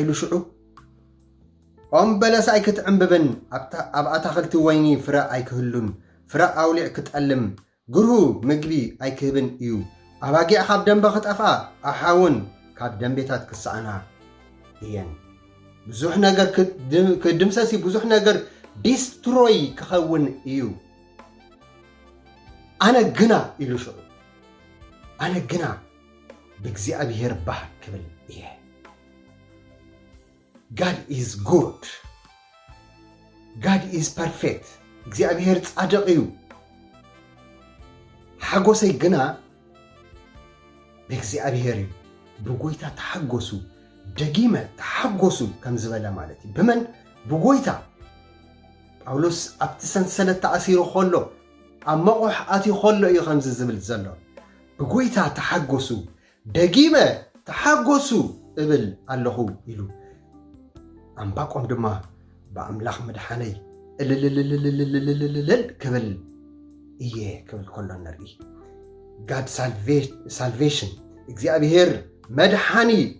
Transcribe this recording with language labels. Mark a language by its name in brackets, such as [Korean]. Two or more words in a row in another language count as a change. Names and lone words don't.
[Tigrinya] ኢሉ ሽዑ ኦም በለስ ኣይክትዕምብብን ኣብ ኣታኽልቲ ወይኒ ፍረ ኣይክህሉን ፍረ ኣውሊዕ ክጠልም ግርሁ ምግቢ ኣይክህብን እዩ ኣባጊዕ ካብ ደንበ ክጠፋ ኣሓውን ካብ ደንቤታት ክሳዕና እየን ብዙሕ ነገር ክድምሰሲ ብዙሕ ነገር ዲስትሮይ ክኸውን እዩ ኣነ ግና ኢሉ ሽዑ ኣነ ግና ብእግዚአብሔር ባህ ክብል እየ [English] God is good God is perfect [Tigrinya] እግዚአብሔር ጻድቅ እዩ ሓጎሰይ ግና ብእግዚአብሔር እዩ ብጎይታ ተሓጎሱ ደጊመ ተሓጎሱ ከም ዝበለ ማለት እዩ ብመን ብጎይታ ጳውሎስ ኣብቲ ሰንሰለት ተኣሲሩ ከሎ ኣብ መቑሕ ኣትዩ ከሎ እዩ ከምዚ ዝብል ዘሎ ብጎይታ ተሓጎሱ ደጊመ ተሓጎሱ እብል ኣለኹ ኢሉ ኣምባቆም ድማ ብኣምላኽ መድሓነይ እልልልልልልልልልል ክብል እየ ክብል ከሎ ንርኢ [English] God salvation [Tigrinya] እግዚአብሔር መድሓኒ